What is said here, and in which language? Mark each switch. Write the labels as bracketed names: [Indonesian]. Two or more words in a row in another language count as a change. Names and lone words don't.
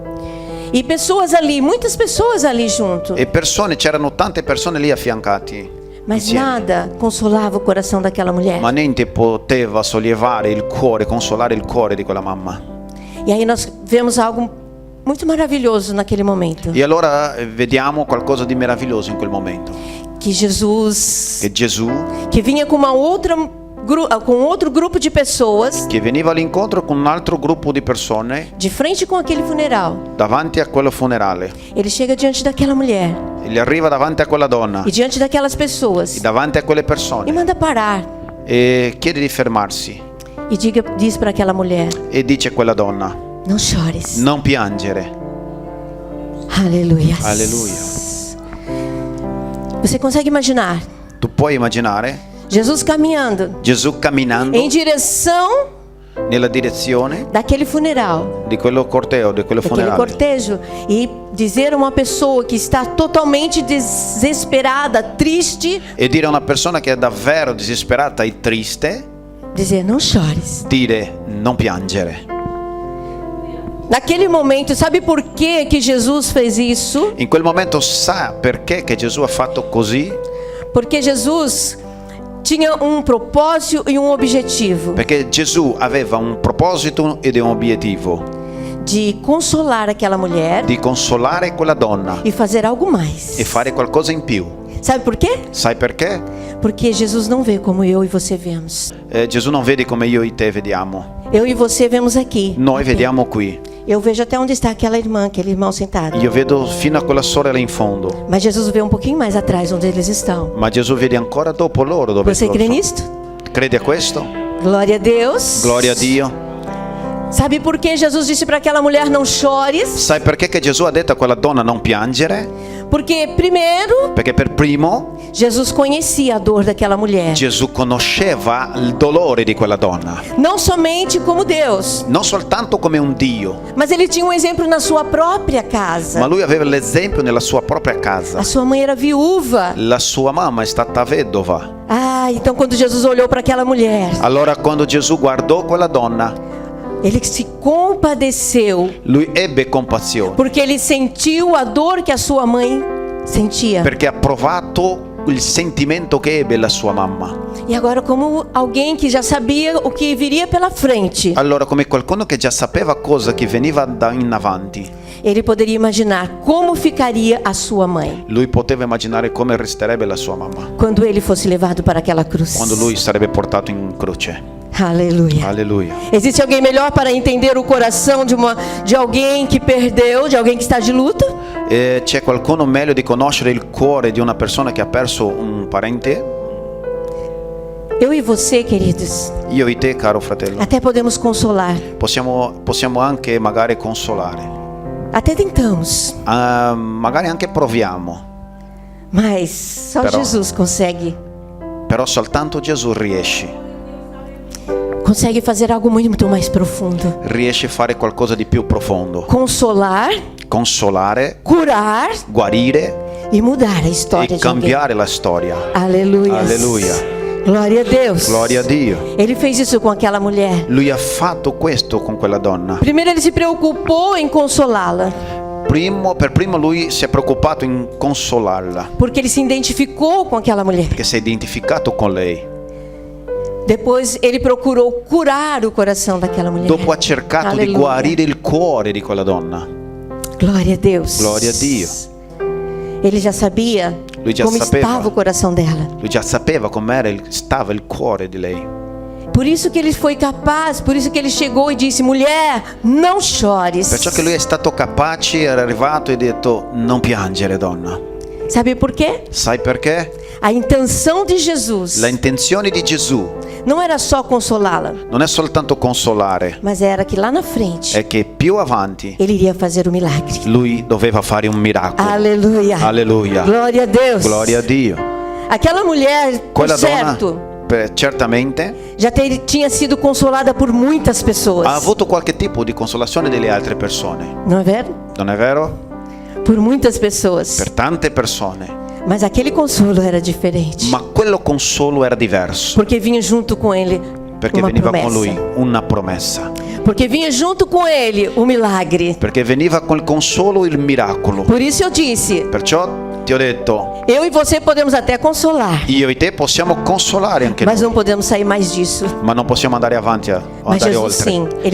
[Portuguese] e pessoas ali, muitas pessoas ali junto, [Italian] E persone, c'erano tante persone lì affiancati. [Portuguese] mas [Italian] insieme. [Portuguese] nada consolava o coração daquela mulher. [Italian] Ma niente poteva sollevare il cuore, consolare il cuore di quella mamma. [Portuguese] E aí nós vemos algo muito maravilhoso naquele momento, [Italian] E allora vediamo qualcosa di meraviglioso in quel momento. [Portuguese] que Jesus, [Italian] Che Gesù, [Portuguese] que vinha com com outro grupo de pessoas, [Italian] che veniva all'incontro con un altro gruppo di persone [Portuguese] de frente com aquele funeral, [Italian] davanti a quello funerale, [Portuguese] ele chega diante daquela mulher [Italian] e gli arriva davanti a quella donna, [Portuguese] e diante daquelas pessoas [Italian] e davanti a quelle e persone, [Portuguese] manda parar [Italian] e chiede di fermarsi [Portuguese] e diz para aquela mulher: [Italian] e dice a quella donna: [Portuguese] não chores. [Italian] non piangere. [Portuguese] Aleluia. [Italian] Alleluia. [Portuguese] Você consegue imaginar [Italian] Tu puoi immaginare [Portuguese] Jesus caminhando [Italian] Gesù camminando [Portuguese] em direção [Italian] nella direzione [Portuguese] daquele funeral, [Italian] di quello corteo, di quello [Portuguese] daquele [Italian] funerale, [Portuguese] cortejo, e dizer a uma pessoa que está totalmente desesperada, triste, [Italian] e dire a una persona che è davvero disperata e triste, [Portuguese] dizer: não chores. [Italian] dire non piangere. [Portuguese] Naquele momento, sabe por que Jesus fez isso? [Italian] In quel momento sa perché che Gesù ha fatto così? [Portuguese] Porque Jesus tinha um propósito e um objetivo [Italian] Perché Gesù aveva un proposito ed un obiettivo: [Portuguese] de consolar aquela mulher [Italian] di consolare quella donna [Portuguese] e fazer algo mais. [Italian] e fare qualcosa in più. [Portuguese] Sabe por quê? [Italian] Sai perché? [Portuguese] Porque Jesus não vê como eu e você vemos. [Italian] Gesù non vede come io e te vediamo. [Portuguese] Eu e você vemos aqui. [Italian] Noi vediamo qui. [Portuguese] Eu vejo até onde está aquele irmão sentado. [Italian] Io vedo fino a quella sorella in fondo. [Portuguese] Mas Jesus vê um pouquinho mais atrás onde eles estão. [Italian] Ma Gesù vede ancora dopo loro dove [Portuguese] Você [Italian] loro [Portuguese] crê [Italian] sono. [Portuguese] nisto? [Italian] Credi a questo? [Portuguese] Glória a Deus. [Italian] Gloria a Dio. [Portuguese] Sabe por que Jesus disse para aquela mulher não chores? [Italian] Sai perché che Gesù ha detto a quella donna non piangere? [Portuguese] Porque primeiro, [Italian] Perché per primo [Portuguese] Jesus conhecia a dor daquela mulher. [Italian] Gesù conosceva il dolore di quella donna. [Portuguese] Não somente como Deus, [Italian] Non soltanto come un Dio, [Portuguese] mas ele tinha um exemplo na sua própria casa. [Italian] ma lui aveva l'esempio nella sua propria casa. [Portuguese] A sua mãe era viúva. [Italian] La sua mamma è stata vedova. [Portuguese] Ah, então quando Jesus olhou para aquela mulher, [Italian] Allora quando Gesù guardò quella donna, [Portuguese] ele se compadeceu, [Italian] lui ebbe compassione, [Portuguese] porque ele sentiu a dor que a sua mãe sentia. [Italian] perché ha provato il sentimento che ebbe la sua mamma. [Portuguese] E agora, como alguém que já sabia o que viria pela frente, [Italian] Allora, come qualcuno che già sapeva cosa che veniva da in avanti, [Portuguese] ele poderia imaginar como ficaria a sua mãe [Italian] lui poteva immaginare come resterebbe la sua mamma [Portuguese] quando ele fosse levado para aquela cruz. [Italian] quando lui sarebbe portato in croce. [Portuguese] Aleluia. [Italian] Alleluia. [Portuguese] Existe alguém melhor para entender o coração de alguém que perdeu, de alguém que está de luto? [Italian] E c'è qualcuno meglio di conoscere il cuore di una persona che ha perso un parente? [Portuguese] Eu e você, queridos, [Italian] Io e te, caro fratello, [Portuguese] até podemos consolar, [Italian] possiamo anche magari consolare, [Portuguese] até tentamos, [Italian] magari anche proviamo, [Portuguese] mas só [Italian] Però- [Portuguese] Jesus consegue [Italian] però soltanto Gesù [Portuguese] consegue fazer algo muito mais profundo. [Italian] riesce a fare qualcosa di più profondo, [Portuguese] Consolar, [Italian] consolare, [Portuguese] curar [Italian] guarire [Portuguese] e mudar a história [Italian] e [Portuguese] de alguém. [Italian] cambiare la storia. [Portuguese] Aleluia. [Italian] Alleluia. [Portuguese] Glória a Deus. [Italian] Gloria a Dio. [Portuguese] Ele fez isso com aquela mulher. [Italian] Lui ha fatto questo con quella donna. [Portuguese] Primeiro ele se preocupou em consolá-la, [Italian] Per primo lui si è preoccupato in consolarla, [Portuguese] porque ele se identificou com aquela mulher. [Italian] perché si è identificato con lei. [Portuguese] Depois ele procurou curar o coração daquela mulher. [Italian] Dopo ha cercato di [Portuguese] Alleluia. [Italian] guarire il cuore di quella donna. [Portuguese] Glória a Deus. [Italian] Glória a Dio. [Portuguese] Ele já sabia [Italian] Lui já [Portuguese] como [Italian] sapeva. [Portuguese] estava o coração dela. [Italian] Lui già sapeva stava il cuore di lei. [Portuguese] Por isso que ele foi capaz, por isso que ele chegou e disse: mulher, não chores. [Italian] Perciò che lui è stato capace, era arrivato e ha detto: non piangere, donna. [Portuguese] Sabe por quê? [Italian] Sai perché? [Portuguese] A intenção de Jesus [Italian] La intenzione di Gesù [Portuguese] não era só consolá-la, [Italian] non è soltanto consolare, [Portuguese] mas era que lá na frente [Italian] è che più avanti [Portuguese] ele iria fazer o milagre. [Italian] lui doveva fare un miracolo. [Portuguese] Aleluia. [Italian] Alleluia. [Portuguese] Glória a Deus. [Italian] Gloria a Dio. [Portuguese] Aquela mulher, por [Italian] Quella [Portuguese] certo, [Italian] donna certamente [Portuguese] já tinha sido consolada por muitas pessoas. [Italian] ha avuto qualche tipo di consolazione delle altre persone. [Portuguese] Não é vero? [Italian] Non è vero? [Portuguese] Por muitas pessoas. [Italian] Per tante persone. [Portuguese] Mas aquele consolo era diferente. [Italian] Ma quello consolo era diverso, [Portuguese] Porque vinha junto com ele [Italian] perché [Portuguese] uma [Italian] veniva [Portuguese] promessa. [Italian] con lui una promessa. [Portuguese] Porque vinha junto com ele o milagre. [Italian] Perché veniva col consolo il miracolo. [Portuguese] Por isso eu disse, [Italian] Perciò ti ho detto, [Portuguese] eu e você podemos até consolar, [Italian] io e te possiamo consolare anche [Portuguese] mas [Italian] noi, [Portuguese] não podemos sair mais disso. [Italian] ma non possiamo andare avanti o Ma andare Gesù oltre. [Portuguese] sì, ele